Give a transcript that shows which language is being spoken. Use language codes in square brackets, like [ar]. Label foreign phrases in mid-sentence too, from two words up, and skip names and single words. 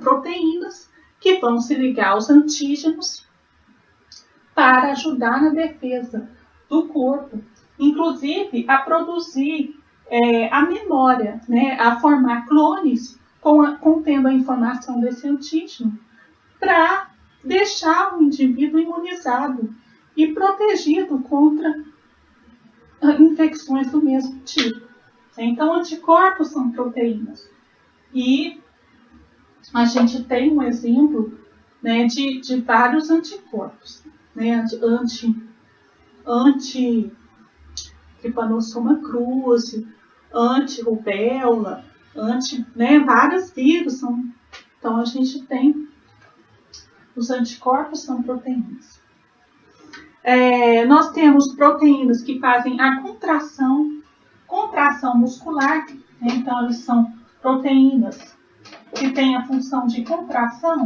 [pt] proteínas, que vão se ligar aos antígenos para ajudar na defesa do corpo, inclusive a produzir a memória, né, a formar clones contendo a informação desse antígeno, para deixar o indivíduo imunizado e protegido contra infecções do mesmo tipo. Então, anticorpos são proteínas. E a gente tem um exemplo, né, de vários anticorpos, né, anti-trypanosoma cruzi, anti-rubéola, né, vários vírus. Então, a gente tem os anticorpos, são proteínas. Nós temos proteínas que fazem a contração muscular, né? Então, elas são proteínas que têm a função de contração.